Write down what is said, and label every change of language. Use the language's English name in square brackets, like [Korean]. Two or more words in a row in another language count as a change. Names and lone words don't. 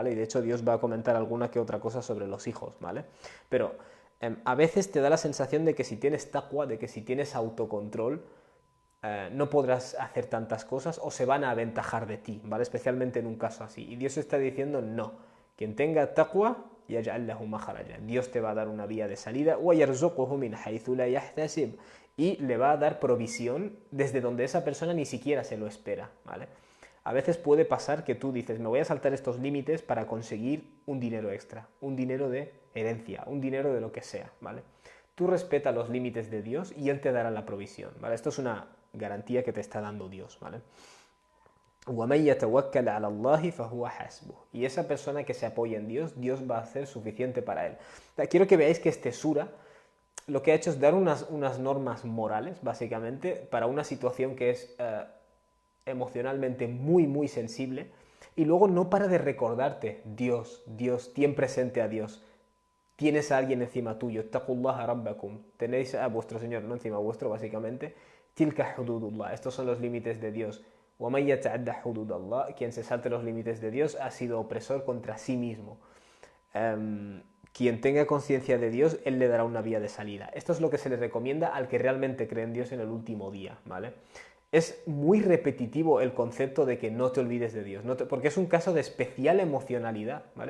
[Spanish] Y de hecho Dios va a comentar alguna que otra cosa sobre los hijos, ¿vale? Pero a veces te da la sensación de que si tienes taqwa, de que si tienes autocontrol, no podrás hacer tantas cosas o se van a aventajar de ti, ¿vale? Especialmente en un caso así. Y Dios está diciendo, no, quien tenga taqwa, [Arabic] يجعل له مخرجا. [Spanish] Dios te va a dar una vía de salida, [Arabic] ويرزقه من حيث لا يحتسب. [Spanish] Y le va a dar provisión desde donde esa persona ni siquiera se lo espera, ¿vale? A veces puede pasar que tú dices, me voy a saltar estos límites para conseguir un dinero extra, un dinero de herencia, un dinero de lo que sea, ¿vale? Tú respeta los límites de Dios y Él te dará la provisión, ¿vale? Esto es una garantía que te está dando Dios, ¿vale? [Arabic] وَمَن يَتَوَكَّلْ عَلَى اللَّهِ فَهُوَ حَسْبُهُ. [Spanish] Y esa persona que se apoya en Dios, Dios va a hacer suficiente para él. Quiero que veáis que este sura lo que ha hecho es dar unas normas morales, básicamente, para una situación que es emocionalmente muy, muy sensible, y luego no para de recordarte, Dios, Dios, ten presente a Dios. Tienes a alguien encima tuyo, [Arabic] اتقوا الله ربكم, [Spanish] tenéis a vuestro Señor, no encima vuestro, básicamente, [Arabic] تلك حدود الله, [Spanish] estos son los límites de Dios. [Arabic] وَمَن يَتَعَدَّ حُدُودَ اللَّهِ, [Spanish] quien se salte los límites de Dios ha sido opresor contra sí mismo. Quien tenga conciencia de Dios, Él le dará una vía de salida. Esto es lo que se le recomienda al que realmente cree en Dios en el último día, ¿vale? Es muy repetitivo el concepto de que no te olvides de Dios, porque es un caso de especial emocionalidad, ¿vale?